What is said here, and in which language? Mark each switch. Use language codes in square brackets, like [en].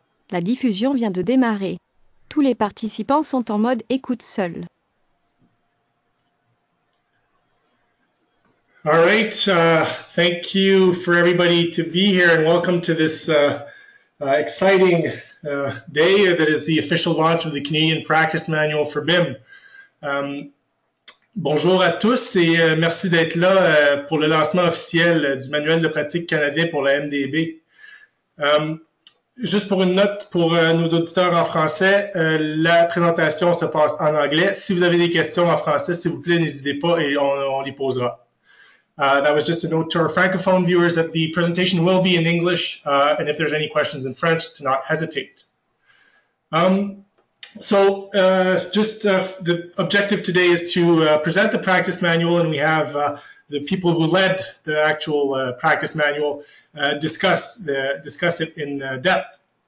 [fr] La diffusion vient de démarrer. Tous les participants sont en mode écoute seul. [en] All right, thank you for everybody to be here and welcome to this exciting day that is the official launch of the Canadian Practice Manual for BIM. [fr] Bonjour à tous et merci d'être là pour le lancement officiel du manuel de pratique canadien pour la MDB. Juste pour une note pour nos auditeurs en français, la présentation se passe en anglais. Si vous avez des questions en français, s'il vous plaît, n'hésitez pas et on les posera. [en] That was just a note to our Francophone viewers that the presentation will be in English, and if there's any questions in French, to not hesitate. The objective today is to present the practice manual, and we have the people who led the actual practice manual discuss it in depth.